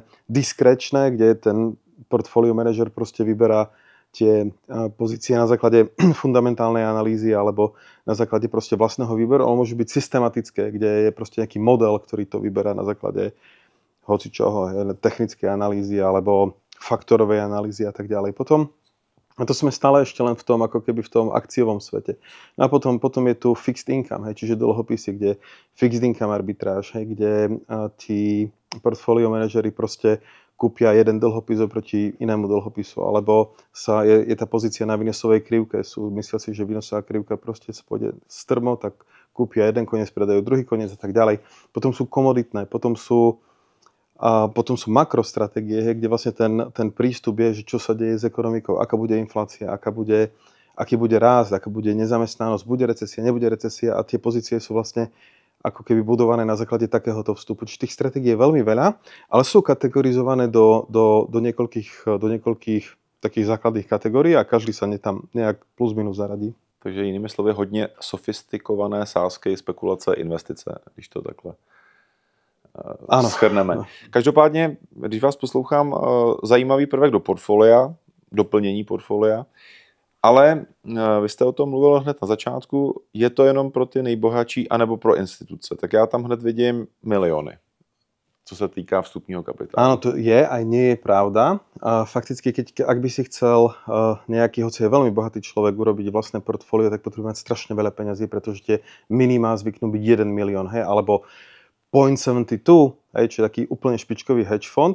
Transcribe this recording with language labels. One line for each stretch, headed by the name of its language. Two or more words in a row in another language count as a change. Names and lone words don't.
Slovak: Diskrečné, kde ten portfólio manažer proste vyberá tie pozície na základe fundamentálnej analýzy alebo na základe proste vlastného výberu, ale môžu byť systematické, kde je proste nejaký model, ktorý to vyberá na základe hocičoho, technické analýzy alebo faktorovej analýzy a tak ďalej. A to sme stále ešte len v tom, ako keby v tom akciovom svete. No a potom je tu
English: fixed income,
Slovak: čiže dlhopisy, kde
English: fixed income
Slovak: arbitráž, kde tí portfólio manažeri proste kúpia jeden dlhopis oproti inému dlhopisu, alebo je tá pozícia na výnosovej krivke. Myslia si, že výnosová krivka proste pôjde strmo, tak kúpia jeden koniec, predajú druhý koniec a tak ďalej. Potom sú komoditné, potom sú makrostratégie, kde vlastne ten prístup je, že čo sa deje s ekonomikou, aká bude inflácia, aký bude rást, aká bude nezamestnanosť, bude recesia, nebude recesia a tie pozície sú vlastne ako keby budované na základe takéhoto vstupu. Čiže tých stratégií je veľmi veľa, ale sú kategorizované do niekoľkých takých základných kategórií a každý sa tam nejak plus minus zaradí.
Czech: Takže jinými slovy hodně sofistikované sázky, spekulace, investice, když to takhle shrneme. Ano. Každopádně, když vás poslouchám, zajímavý prvek do portfolia, doplnění portfolia, ale vy jste o tom mluvil hned na začátku, je to jenom pro ty nejbohatší anebo pro instituce. Tak já tam hned vidím miliony, co se týká vstupního kapitálu.
Slovak: Áno, to je aj nie je pravda. Fakticky, ak by si chcel nejaký, hoci je veľmi bohatý človek, urobiť vlastné portfólio, tak potrebuje mať strašne veľa peňazí, pretože tie minimá zvyknú byť 1 milión, alebo 0.72, čo je taký úplne špičkový hedge fond.